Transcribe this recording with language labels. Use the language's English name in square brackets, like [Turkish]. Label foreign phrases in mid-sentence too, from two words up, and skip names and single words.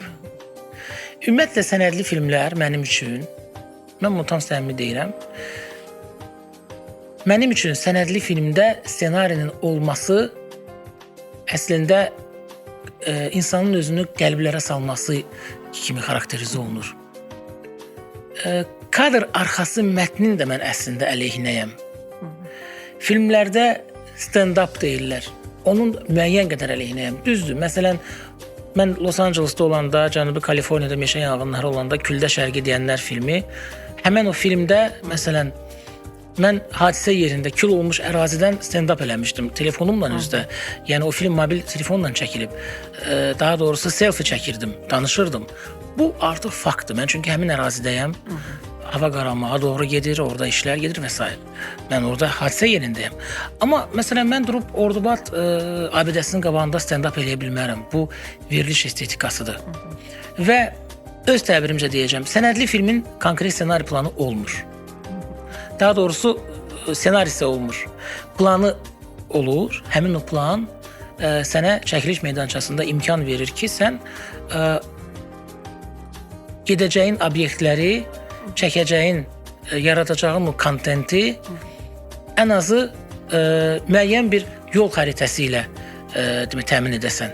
[Azerbaijani] Ümumiyyətlə, sənədli filmlər mənim üçün, mən bunu tam səmimi deyirəm, mənim üçün sənədli filmdə ssenarinin olması əslində insanın özünü qəlblərə salması kimi xarakterizə olunur. Kadr arxası mətnin də mən əslində əleyhinəyəm. Filmlərdə stand-up deyirlər. Onun müəyyən qədər əleyhinəyəm. Düzdür, məsələn, mən Los Angeles'da olanda, Cənubi Kaliforniyada meşə yanğınları olanda Küldə Şərqi deyənlər filmi, həmən o filmdə, məsələn, mən hadisə yerində kül olmuş ərazidən stand-up eləmişdim telefonumla üzdə. Yəni o film mobil telefonla çəkilib. Daha doğrusu selfie çəkirdim, danışırdım. Bu artıq faktdır. Mən çünki həmin ərazidəyəm. Hava qaranmağa doğru gedir, orada işlər gedir və s. Mən orada hadisə yerindəyəm. Amma məsələn mən durub Ordubad abidəsinin qabağında stand-up eləyə bilmərəm. Bu veriliş estetikasıdır. Və öz təbirimcə deyəcəm, sənədli filmin konkret ssenari planı olmur. Daha doğrusu senarisi olmur. Planı olur. Həmin o plan sənə çəkiliş meydançasında imkan verir ki, sən gedəcəyin obyektləri, çəkəcəyin, yaradacağın o kontenti ən azı müəyyən bir yol xəritəsi ilə təmin edəsən.